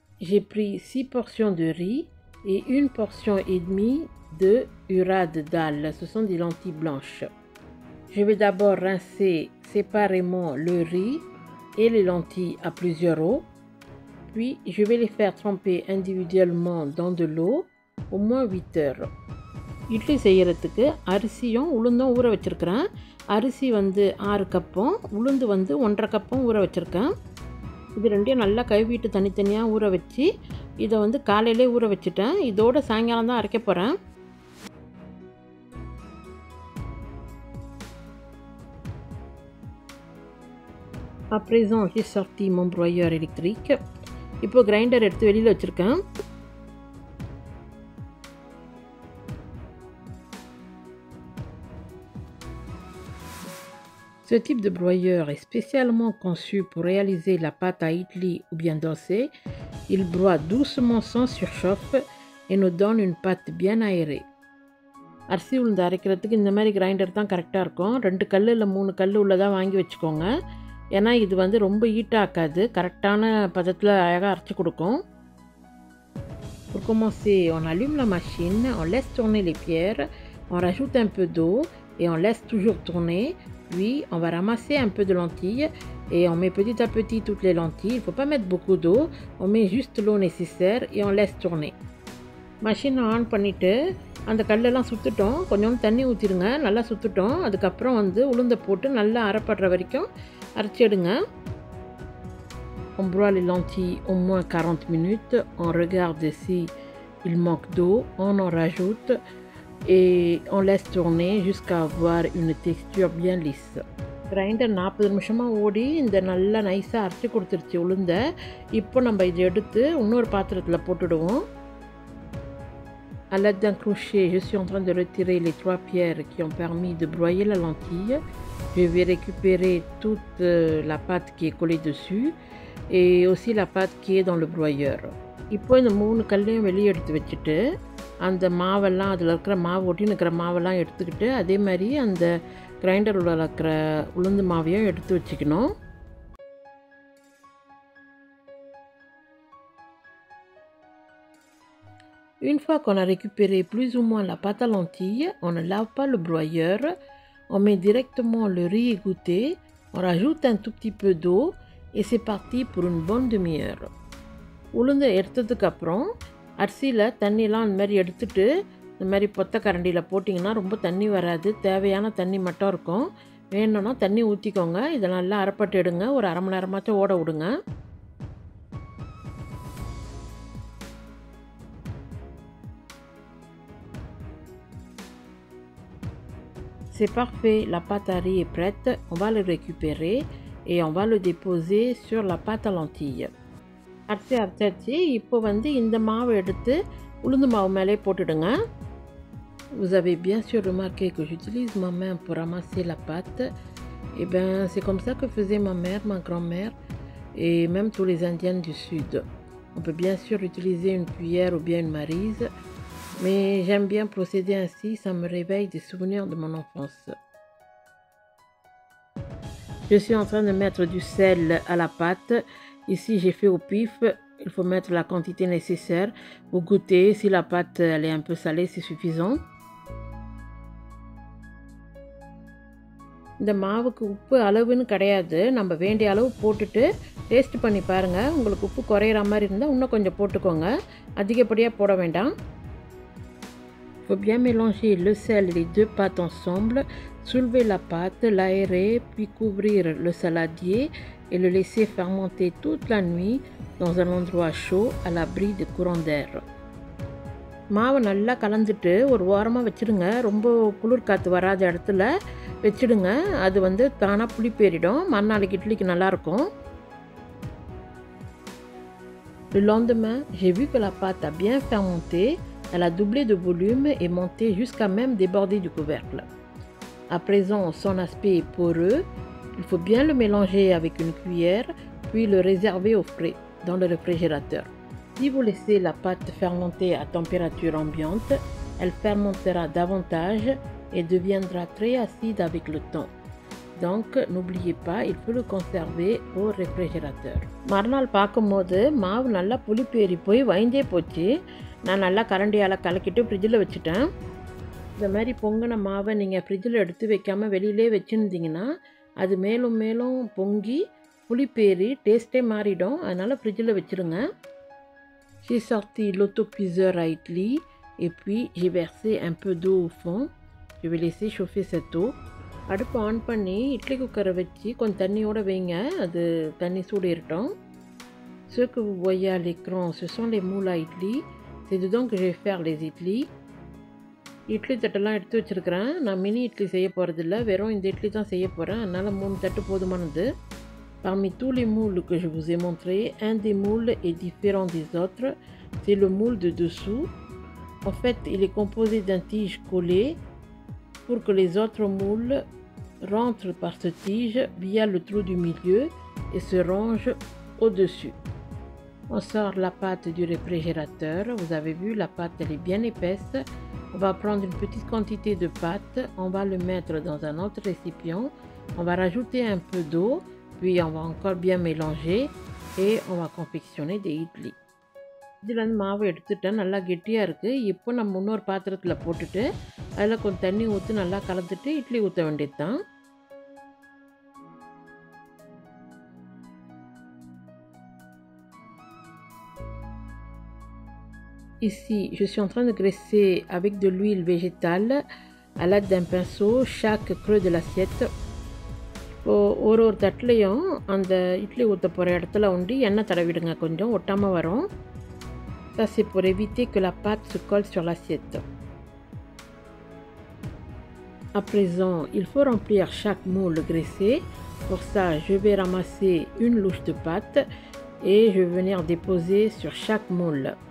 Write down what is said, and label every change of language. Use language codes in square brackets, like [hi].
[fr] J'ai pris 6 portions de riz et une portion et demie de ura de dalle. Ce sont des lentilles blanches. Je vais d'abord rincer séparément le riz et les lentilles à plusieurs eaux. Puis je vais les faire tremper individuellement dans de l'eau au moins 8 heures. [ta] Idli செய்கிறதுக்கு அரிசியும் உளுந்தும் ஊற வச்சுருக்கிறேன். அரிசி வந்து 6 கப்பும் உளுந்து வந்து 1,5 கப்பும் ஊற வச்சுருக்கேன். இது ரெண்டையும் நல்லா கழுவிட்டு தனித்தனியாக ஊற வச்சு இதை வந்து காலையிலே ஊற வச்சுட்டேன். இதோட சாயங்காலம் தான் அரைக்க போகிறேன். [fr] À présent, j'ai sorti mon broyeur électrique. [ta] இப்போ கிரைண்டர் எடுத்து வெளியில் வச்சுருக்கேன். [fr] Ce type de broyeur est spécialement conçu pour réaliser la pâte à idli ou bien dossé. Il broie doucement sans surchauffe et nous donne une pâte bien aérée. [ta] அரிசி உளுந்து அரைக்கிறதுக்கு இந்த மாதிரி grinder தான் கரெக்டாக இருக்கும். 2 கல் இல்லை 3 கல் உள்ளதாக வாங்கி வச்சுக்கோங்க. ஏன்னா இது வந்து ரொம்ப ஹீட்டாக்காது, கரெக்டான பதத்தில் அழகாக அரைச்சி கொடுக்கும். [fr] Pour commencer, on allume la machine, on laisse tourner les pierres, on rajoute un peu d'eau et on laisse toujours tourner. Puis on va ramasser un peu de lentilles et on met petit à petit toutes les lentilles. Il ne faut pas mettre beaucoup d'eau, on met juste l'eau nécessaire et on laisse tourner. [ta] Machine on பண்ணிவிட்டு அந்த கல்லெல்லாம் சுற்றுட்டோம், கொஞ்சோண்டு தண்ணி ஊற்றிடுங்க, நல்லா சுற்றுட்டோம். அதுக்கப்புறம் வந்து உளுந்தை போட்டு நல்லா அரைப்படுற வரைக்கும் அரைச்சி எடுங்க. [fr] On broie les lentilles au moins 40 minutes, on regarde si il manque d'eau, on en rajoute et on laisse tourner jusqu'à avoir une texture bien lisse. [ta] Grinder 40 நிமிஷமாக ஓடி இந்த நல்லா நைஸாக அரைச்சி கொடுத்துருச்சு உளுந்தை. இப்போ நம்ம இதை எடுத்து இன்னொரு பாத்திரத்தில் போட்டுடுவோம். [fr] À l'aide d'un crochet, je suis en train de retirer les 3 pierres qui ont permis de broyer la lentille. Je vais récupérer toute la pâte qui est collée dessus et aussi la pâte qui est dans le broyeur. [ta] இப்போ இந்த 3 கல்லையும் வெளியே எடுத்து வச்சுட்டு அந்த மாவெல்லாம் அதில் இருக்கிற மாவு ஒட்டின்னு இருக்கிற மாவெல்லாம் எடுத்துக்கிட்டு அதே மாதிரி அந்த கிரைண்டரில் இருக்கிற உளுந்து மாவையும் எடுத்து வச்சுக்கணும். [fr] Une fois qu'on a récupéré plus ou moins la pâte à lentilles, on ne lave pas le broyeur, on met directement le riz égoutté, on rajoute un tout petit peu d'eau et c'est parti pour une bonne demi-heure. [ta] உளுந்து எடுத்ததுக்கு அப்புறம் அரிசியில் தண்ணியெலாம் அந்த மாதிரி எடுத்துட்டு இந்த மாதிரி பொத்த கரண்டியில் போட்டிங்கன்னா ரொம்ப தண்ணி வராது, தேவையான தண்ணி மட்டும் இருக்கும். வேணும்னா தண்ணி ஊற்றிக்கோங்க. இதை நல்லா அரைப்பட்டு எடுங்க, ஒரு அரை மணி நேரமாச்சும் ஓட விடுங்க. [fr] C'est parfait, la pâte à riz est prête, on va le récupérer et on va le déposer sur la pâte à lentilles. [ta] அரைச்சி அரைச்சாச்சு. இப்போ வந்து இந்த மாவை எடுத்து உளுந்து மாவு மேலே போட்டுடுங்க. [fr] Vous avez bien sûr remarqué que j'utilise ma main pour ramasser la pâte. Et bien c'est comme ça que faisait ma mère, ma grand-mère et même tous les Indiennes du Sud. On peut bien sûr utiliser une cuillère ou bien une maryse. Mais j'aime bien procéder ainsi, ça me réveille des souvenirs de mon enfance. Je suis en train de mettre du sel à la pâte. Ici j'ai fait au pif, il faut mettre la quantité nécessaire. Vous goûtez, si la pâte elle est un peu salée, c'est suffisant. [ta] இந்த மாவுக்கு உப்பு அளவுன்னு கிடையாது, நம்ம வேண்டிய அளவு போட்டுட்டு taste பண்ணி பாருங்கள். உங்களுக்கு உப்பு குறையிற மாதிரி இருந்தால் இன்னும் கொஞ்சம் போட்டுக்கோங்க, அதிகப்படியாக போட வேண்டாம். [fr] Il faut bien mélanger le sel et les 2 pâtes ensemble, soulever la pâte, l'aérer, puis couvrir le saladier et le laisser fermenter toute la nuit dans un endroit chaud à l'abri des courants d'air. [ta] மாவை நல்லா கலந்துட்டு ஒரு வாரமாக வச்சுடுங்க. ரொம்ப குளிர் காற்று வராத இடத்துல வச்சுடுங்க. அது வந்து தானாக புளிப்பேறிடும், மறுநாளைக்கு இட்லிக்கு நல்லாயிருக்கும். [fr] Le lendemain, j'ai vu que la pâte a bien fermenté. Elle a doublé de volume et monté jusqu'à même déborder du couvercle. À présent, son aspect est poreux Il faut bien le mélanger avec une cuillère, puis le réserver au frais dans le réfrigérateur. Si vous laissez la pâte fermenter à température ambiante, elle fermentera davantage et deviendra très acide avec le temps. Donc n'oubliez pas, il faut le conserver au réfrigérateur. [ta] மறுநாள் பார்க்கும்போது மாவு நல்லா புளிப்பேறி போய் வைந்தே போச்சு. நான் நல்லா கரண்டியால் கலக்கிட்டு ஃப்ரிட்ஜில் வச்சுட்டேன். இந்த மாதிரி பொங்கின மாவை நீங்கள் ஃப்ரிட்ஜில் எடுத்து வைக்காமல் வெளியிலே வச்சுருந்தீங்கன்னா அது மேலும் மேலும் பொங்கி புளிப்பேறி டேஸ்ட்டே மாறிடும். அதனால் ஃப்ரிட்ஜில் வச்சுருங்க. [fr] J'ai sorti l'autocuiseur à idli et puis j'ai versé un peu d'eau au fond. Je vais laisser chauffer cette eau. [ta] அடுப்பு ஆன் பண்ணி இட்லி குக்கரை வச்சு கொஞ்சம் தண்ணியோடு வைங்க. அது தண்ணி சூடு ஏறட்டும். [fr] Ce que vous voyez à l'écran, ce sont les moules à idli. C'est dedans que je vais faire les idlis. [ta] Idli தட்டெல்லாம் எடுத்து வச்சுருக்கிறேன். நான் மினி இட்லி செய்ய போகிறதில்ல, வெறும் இந்த இட்லி தான் செய்ய போகிறேன். அதனால் 3 தட்டு போதுமானது. [fr] Parmi tous les moules que je vous ai montrés, un des moules est différent des autres. C'est le moule de dessous. En fait, il est composé d'un tige collé pour que les autres moules rentrent par ce tige via le trou du milieu et se rangent au-dessus. On sort la pâte du réfrigérateur. Vous avez vu, la pâte elle est bien épaisse. On va prendre une petite quantité de pâte, on va le mettre dans un autre récipient, on va rajouter un peu d'eau, puis on va encore bien mélanger et on va confectionner des idlis. [ta] இதில் மாவு எடுத்துட்டேன், நல்லா கெட்டியாக இருக்குது. இப்போ நம்ம இன்னொரு பாத்திரத்தில் போட்டுட்டு அதில் கொஞ்சம் தண்ணி ஊற்றி நல்லா கலந்துட்டு இட்லி ஊற்ற வேண்டியது தான். [fr] Ici, je suis en train de graisser avec de l'huile végétale à l'aide d'un pinceau chaque creux de l'assiette. [ta] ஒரு தட்டிலையும் அந்த இட்லி ஊற்ற போகிற இடத்துல உண்டி எண்ணெய் தடவிடுங்க, கொஞ்சம் ஒட்டாமல் வரும். [fr] Ça c'est pour éviter que la pâte se colle sur l'assiette. À présent, il faut remplir chaque moule graissé. Pour ça, je vais ramasser une louche de pâte et je vais venir déposer sur chaque moule.